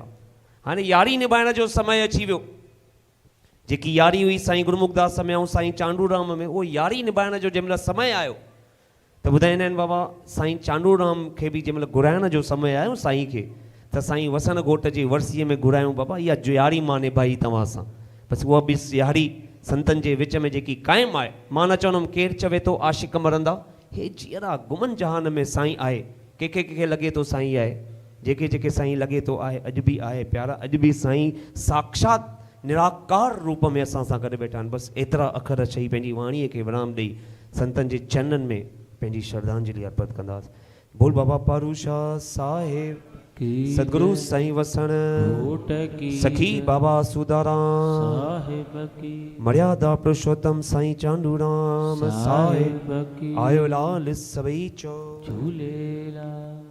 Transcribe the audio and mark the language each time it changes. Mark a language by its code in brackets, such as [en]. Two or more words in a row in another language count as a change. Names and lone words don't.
[sd] हाणे यारी निभाइण जो समय अची वियो। जेकी यारी हुई साईं गुरमुखदास में ऐं साईं चांडूराम में, उहो यारी निभाइण जो जंहिंमहिल समय आयो त ॿुधाईंदा आहिनि बाबा साईं चांडूराम खे बि जंहिंमहिल घुराइण जो समय आयो साईं खे, त साईं वसन घोट जी वरसीअ में घुरायूं, बाबा इहा यारी मां निभाई तव्हां सां। बसि उहा बि यारी संतनि जे विच में जेकी क़ाइमु आहे। मां न चवंदुमि केरु चवे थो आशिक़ मरंदा, हे जीअरा गुमन जहान में साईं आहे। कंहिंखे कंहिंखे लॻे थो साईं आहे, जेके जेके साईं लॻे थो आहे, अॼु बि आहे प्यारा, अॼु बि साईं साक्षात निराकार रूप में असां सां गॾु वेठा आहिनि। बसि एतिरा अखर चई पंहिंजी वाणीअ खे विराम ॾेई संतनि जे चरणनि में पंहिंजी श्रद्धांजलि अर्पित कंदासीं। [hi] बोल बाबा पारूशाह साहिब की सदगुरु जय। साईं वसण कोट की सखी जय। बाबा सुदाराम साहिब की मर्यादा पुरुषोत्तम साईं चांडूराम साहिब साहिब की [sd] आयो लाल सबई चो झूलेलाल।